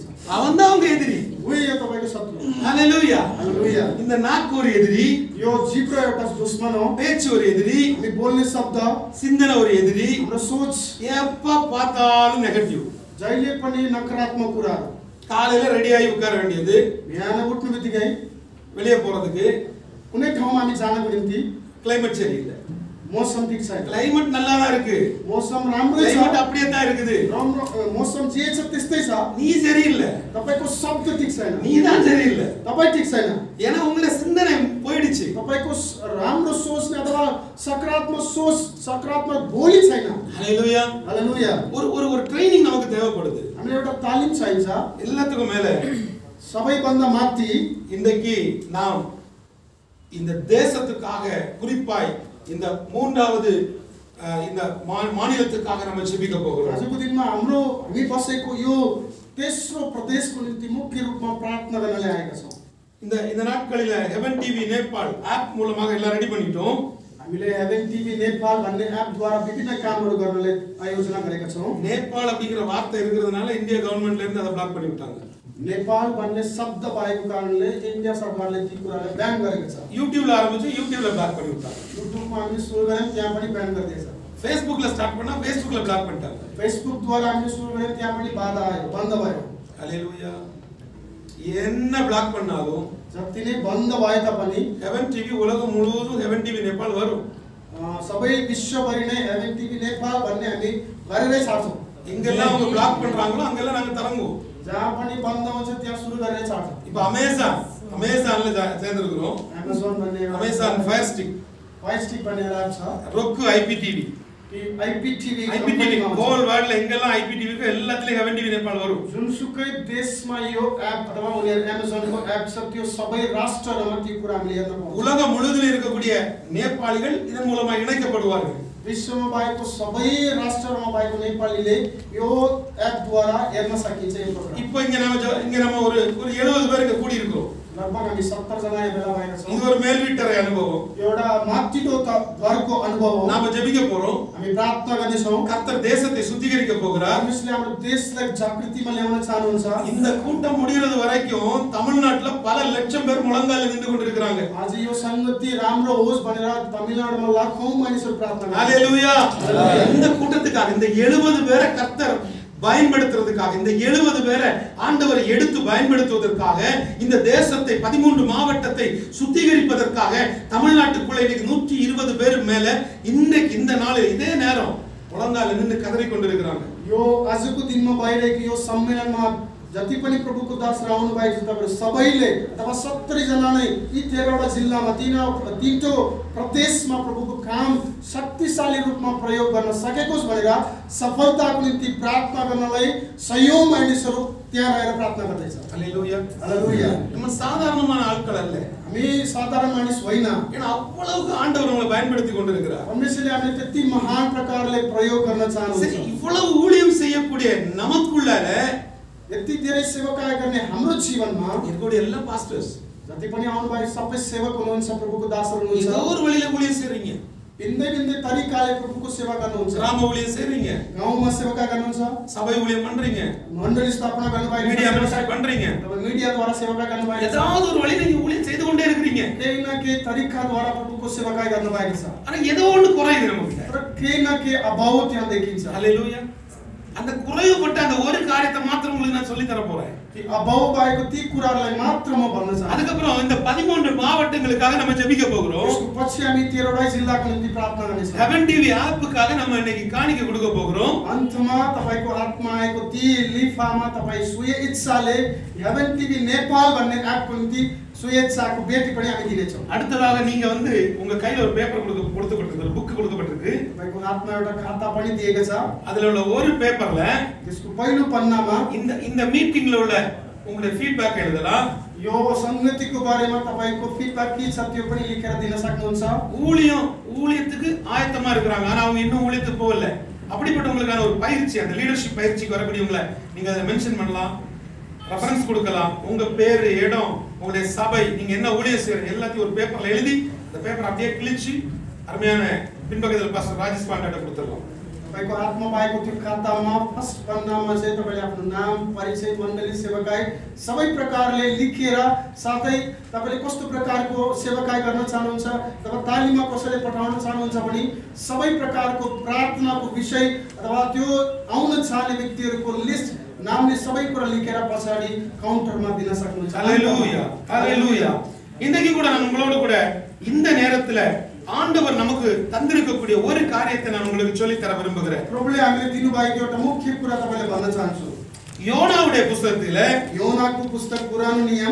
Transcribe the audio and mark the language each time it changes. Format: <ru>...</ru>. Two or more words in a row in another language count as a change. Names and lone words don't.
<ta>அவன் தான் உங்க எதிரி</ta> <ne>उही हो तपाईको शत्रु</ne> <ta>ஹalleluya</ta> <ne>हालेलुया</ne> <ta>இந்த नाक ஒரு எதிரி</ta> <ne>यो जिब्रो एउटा दुश्मन हो</ne> <ta>பேச்சு ஒரு எதிரி</ta> <ne>हामी बोल्ने शब्द</ne> <ta>சிந்தனை ஒரு எதிரி</ta> <ne>हाम्रो सोच</ne> <ta>எப்ப பார்த்தாலும் நெகட்டிவ்</ta> <ne>जहिले पनि नकारात्मक कुराहरू</ne> <ta>காலையில ரெடி ஆகி உட்கார வேண்டியது</ta> <ne>बिहान उठ्नु बित्तिकै</ne> <ta>வெளிய போறதுக்கு</ta> <ne>कुनै ठाउँमा हामी जानको निम्ति</ne> <ta>கிளைமேட் சரியில்லை</ta> <ne>मौसम ठिक छैन</ne> <ta>கிளைமேட் நல்லா தான் இருக்கு</ta> <ne>मौसम राम्रै</ne> <ta>கிளைமேட்</ta> <ne>छ</ne> <ta>அப்படியே தான் இருக்குது</ta> <ne>राम्रो मौसम जे छ त्यस्तै छ</ne> <ta>நீ சரியில்லை</ta> <ne>तपाईको शब्द ठिक छैन</ne> <ta>நீ தான் சரியில்லை</ta> <ne>तपाई ठिक छैन</ne> <ta>ஏன்னா உங்களுடைய சிந்தனை போயிடுச்சு</ta> <ne>तपाईको राम्रो सोच्ने अथवा सकारात्मक सोच सकारात्मक बोली छैन</ne> <ta>ஹalleluya</ta> <ne>हालेलुया</ne> <ta>ஒரு ஒரு ஒரு ட்ரைனிங் நமக்கு தேவைப்படுது</ta> <ne>हामीलाई एउटा तालिम चाहिन्छ</ne> <ta>எல்லாத்துக்கும் மேல</ta> <ne>सबैभन्दा माथि</ne> <ta>இன்றைக்கு நாம் இந்த தேசத்துக்காக குறிப்பாய் இந்த மூன்றாவது இந்த மாநிலத்துக்காக நம்ம ஜெபிக்க போகிறோம்</ta> <ne>आजको दिनमा हाम्रो हामी बसेको यो तेस्रो प्रदेशको निम्ति मुख्य रूपमा प्रार्थना गर्नलाई आएका छौँ</ne> <ta>இந்த இந்த நாட்களில ஹெவன் டிவி நேபாள் ஆப் மூலமாக எல்லாம் ரெடி பண்ணிட்டோம்</ta> <ne>हामीले हेभन टिभी नेपाल भन्ने एपद्वारा विभिन्न कामहरू गर्नलाई आयोजना गरेका छौँ</ne> <ta>நேபாள் அப்படிங்கிற வார்த்தை இருக்கிறதுனால இந்திய கவர்மெண்ட்ல இருந்து அதை பிளாக் பண்ணி விட்டாங்க</ta> <ne>नेपाल भन्ने शब्द भएको कारणले इन्डिया सरकारले ती कुरालाई ब्यान गरेको छ।</ne> <ta>யூடியூப்ல ஆரம்பிச்சு யூடியூப்ல பிளாக் பண்ணி விட்டாங்க.</ta> <ne>युट्युबमा हामीले सुरु गर्यौं त्यहाँ पनि ब्यान गरिदिएछ।</ne> <ta>फेसबुकல ஸ்டார்ட் பண்ணா फेसबुकல பிளாக் பண்ணிட்டாங்க.</ta> <ne>फेसबुक द्वारा हामीले सुरु गर्यौं त्यहाँ पनि बाधा आयो, बन्द भयो।</ne> <ta>ஹalleluya. என்ன பிளாக் பண்ணாலும்</ta> <ne>जति नै बन्द भए तापनि</ne> <ta>ஹெவன் டிவி உலகம் முழுவதும் ஹெவன் டிவி नेपाल வரும்.</ta> <ne>सबै विश्वभरि नै हेभन टिभी नेपाल भन्ने हामी गरेरै छाड्छौं।</ne> <ta>எங்கெல்லாம் அவங்க பிளாக் பண்றாங்களோ அங்கெல்லாம் நாங்க தரங்குவோம்.</ta> <ne>जहाँ पनि बन्द हुन्छ त्यहाँ सुरु गरेरै छाड्छौं।</ne> <ta>இப்போ அமேசான்ல சேர்ந்திருக்கிறோம்.</ta> <ne>अमेजन भन्ने</ne> <ta>அமேசான் ஃபயர் ஸ்டிக்</ta> <ne>भन्ने एप छ। roku IPTV IPTV</ne> <en>whole world</en> <ta>எங்கெல்லாம் IPTV को எல்லாத்துலயும் ஹெவன் டிவி नेपाल வரும்.</ta> <ne>जुनसुकै देशमा यो एप अथवा उनीहरु अमेजनको एप छ त्यो सबै राष्ट्रहरुमा ती कुरा हामीले हेर्न पाउँछौं।</ne> <ta>உலகம் முழுவதும் இருக்கக்கூடிய நேபாளிகள் இதன் மூலமா இணைக்கப்படுவார்கள்.</ta> <ne>विश्वमा भएको सबै राष्ट्रहरुमा भएको नेपालीले यो एप द्वारा हेर्न सकिन्छ यो प्रोग्राम।</ne> <ta>இப்போ இங்க நம்ம ஒரு 70 பேர் இங்க கூடி இருக்கோம்.</ta> <ne>लगभग हामी 70 जना यहाँ भेला भएका छौं।</ne> <ta>இது ஒரு மேல்வீட்டரை அனுபவம்.</ta> <ne>एउटा माथिल्लो घरको अनुभव हो।</ne> <ta>நாம ஜெபிக்க போறோம்.</ta> <ne>हामी प्रार्थना गर्ने छौं।</ne> <ta>கர்த்தர் தேசத்தை சுத்திகரிக்க போகிறார்.</ta> <ne>परमेश्वरले हाम्रो देशलाई जागृतिमा ल्याउन चाहनुहुन्छ।</ne> <ta>இந்த கூட்டம் முடிகிறது வரைக்கும் தமிழ்நாட்டுல பல லட்சம் பேர் முழங்கால நின்று கொண்டிருக்காங்க.</ta> <ne>आज यो संगति राम्रो होस् भनेर तमिलनाडुमा लाखौं मानिसहरु प्रार्थना गर्छन्।</ne> <ta>ஹalleluya. இந்த கூட்டத்துக்காக இந்த 70 பேரை கர்த்தர் பயன்படுத்துறதுக்காக இந்த 70 பேரை ஆண்டவர் எடுத்து பயன்படுத்துவதற்காக இந்த தேசத்தை 13 மாவட்டத்தை சுத்திகரிப்பதற்காக தமிழ்நாட்டுக்குள்ள இன்னைக்கு 120 பேர் மேல இன்னைக்கு இந்த நாள் இதே நேரம் முழங்கால நின்னு கதறி கொண்டிருக்காங்க.</ta> <ne>यो आजको दिनमा भइरहेको यो सम्मेलनमा जति पनि प्रभुको दासहरु आउनु भएको छ तपाईहरु सबैले अथवा 70 जना नै यी 13 वटा जिल्लामा तीनटो प्रदेशमा प्रभुको काम शक्तिशाली रूपमा प्रयोग गर्न सकेकोस् भनेर सफलताको निम्ति प्रार्थना गर्नलाई सयौं मानिसहरु त्यहाँ रहेर प्रार्थना गर्दैछ।</ne> <ta>ஹalleluya.</ta> <ne>हालेलुया।</ne> <ta>நம்ம சாதாரணமான ஆட்கள் அல்ல.</ta> <ne>हामी साधारण मानिस होइन।</ne> <ta>ஏன்னா அவ்வளவு ஆண்டவர் நம்மளை பயன்படுத்தி கொண்டிருக்கிறார்.</ta> <ne>परमेश्वरले हामीले त्यति महान प्रकारले प्रयोग गर्न चाहनुहुन्छ।</ne> <ta>இவ்வளவு ஊழியம் செய்யக்கூடிய நமக்குள்ள</ta> <ne>यति धेरै सेवाकार्य गर्ने हाम्रो जीवनमा</ne> <ta>இருக்கக்கூடிய எல்லா பாஸ்டர்ஸ்</ta> <ne>जति पनि आउनु भएको सबै सेवक हुनुहुन्छ, प्रभुको दासहरु हुनुहुन्छ।</ne> <ta>ஏதோ ஒரு वழியில ஊழியம் செய்றீங்க.</ta> <ne>भिन्दै तरिकाले प्रभुको सेवा गर्नुहुन्छ।</ne> <ta>கிராம ஊழியம் செய்றீங்க.</ta> <ne>गाउँमा सेवाकार्य गर्नुहुन्छ।</ne> <ta>சபை ஊழியம் பண்றீங்க.</ta> <ne>मण्डली स्थापना गर्नु भएको छ।</ne> <en>media ministry</en> <ta>பண்றீங்க.</ta> <ne>तपाईं मिडियाद्वारा सेवाकार्य गर्नु भएको छ।</ne> <ta>ஏதாவது ஒரு வழியில நீங்க ஊழியம் செய்து கொண்டே இருக்கீங்க.</ta> <ne>केही न केही तरिकाद्वारा प्रभुको सेवाकार्य गर्नु भएको छ।</ne> <ta>ஆனா ஏதோ ஒன்று குறையுது நமக்கு.</ta> <ne>तर केही न केही अभाव त्यहाँ देखिन्छ।</ne> <ta>ஹalleluya. அந்த குறைவுபட்ட அந்த ஒரு காரியத்தை மாத்திரம் உங்களுக்கு நான் சொல்லி தர போறேன்.</ta> <ne>ती अभाव भएको ती कुराहरुलाई मात्र म भन्न चाहन्छु।</ne> <ta>அதுக்கப்புறம் இந்த 13 மாவட்டங்களுக்காக நம்ம ஜெபிக்க போகிறோம்.</ta> <ne>यसको पछि हामी 13 वटा जिल्लाको निम्ति प्रार्थना गर्नेछौं।</ne> <ta>ஹெவன் டிவி ஆப்புக்காக நம்ம இன்னைக்கு காணிக்கை கொடுக்க போகிறோம்.</ta> <ne>अन्तमा तपाईको आत्मा आएको ती लिफामा तपाई सुय इच्छाले हेभन टिभी नेपाल भन्ने एपको निम्ति सुय इच्छाको बेटी पनि हामी दिनेछौं।</ne> <ta>அடுத்ததாக நீங்க உங்க கையில ஒரு பேப்பர் கொடுக்கப்பட்டிருக்கு, ஒரு புக் கொடுக்கப்பட்டிருக்கு.</ta> <ne>तपाईको हातमा एउटा खाता पनि दिएको छ।</ne> <ta>அதுல உள்ள ஒரு பேப்பர்ல</ta> <ne>त्यसको पहिलो पन्नामा</ne> <ta>இந்த மீட்டிங்ல உள்ள உங்களுடைய ஃபீட்பேக் எழுதலாம்.</ta> <ne>यो संगतिको बारेमा तपाईको फीडब्याक के छ त्यो पनि लेखेर दिन सक्नुहुन्छ।</ne> <ta>ஊழியத்துக்கு ஆயத்தமா இருக்காங்க, ஆனா அவங்க இன்னும் ஊழியத்துக்கு போகல. அப்படிப்பட்டவங்களுக்கான ஒரு பயிற்சி, அந்த லீடர்ஷிப் பயிற்சிக்கு வரக்கூடியவங்களை நீங்க அதை மென்ஷன் பண்ணலாம், ரெஃபரன்ஸ் கொடுக்கலாம். உங்க பேர், இடம், உங்களுடைய சபை, நீங்க என்ன ஊழியம் செய்யறீங்க எல்லாத்தையும் ஒரு பேப்பர்ல எழுதி அந்த பேப்பர் அப்படியே கிழிச்சு அருமையான பின்பக்கத்தில் பாஸ்டர் ராஜேஷ் பாண்டாட்ட கொடுத்துடலாம்.</ta> <ne>तपाईको हातमा भएको त्यो खातामा फर्स्ट पन्नामा चाहिँ तपाईले आफ्नो नाम, परिचय, मण्डली, सेवाकाई सबै प्रकारले लेखेर साथै तपाईले कस्तो प्रकारको सेवाकाई गर्न चाहनुहुन्छ अथवा तालिममा कसैले पठाउन चाहनुहुन्छ भने सबै प्रकारको प्रार्थनाको विषय अथवा त्यो आउन चाहने व्यक्तिहरुको लिस्ट नामले सबै कुरा लेखेर पछाडी काउन्टरमा दिन सक्नुहुन्छ।</ne> <ta>ஹalleluya. ஹalleluya. இன்னைக்கு கூட நான் உங்களோட கூட இந்த நேரத்துல ஆண்டவர் நமக்கு தந்திருக்கக்கூடிய ஒரு காரியத்தை நான் உங்களுக்கு சொல்லி தர விரும்புகிறேன்.</ta> <ne>प्रभुले हामीले दिनुभएको एउटा मुख्य कुरा तपाईले भन्न चाहन्छु।</ne> <ta>யோனாவுடைய புத்தகத்திலே</ta> <ne>योनाको पुस्तक पुरानो नियम</ne>